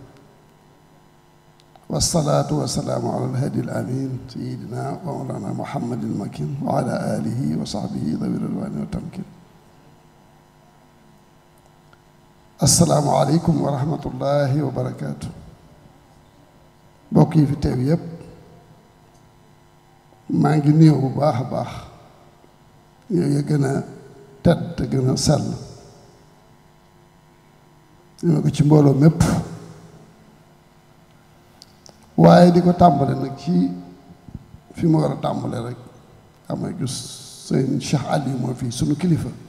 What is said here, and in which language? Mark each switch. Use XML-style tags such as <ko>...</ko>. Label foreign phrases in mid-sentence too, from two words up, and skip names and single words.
<ar>والصلاة والسلام على الهادي الأمين سيدنا ومولانا محمد المكين وعلى آله وصحبه ذوي الرضوان والتمكين السلام عليكم ورحمة الله وبركاته</ar> <wo>mbokki fi YouTube maa ngi nuyoo bu baax a baax yooyu gën a tedd te gën a sell ñu ko ci mbooloo mépp waaye di ko tàmbale nag ci fi mu war a tàmbale rek amay gis sëñ Cheikh Aliou moo fii sunu kilifa</wo>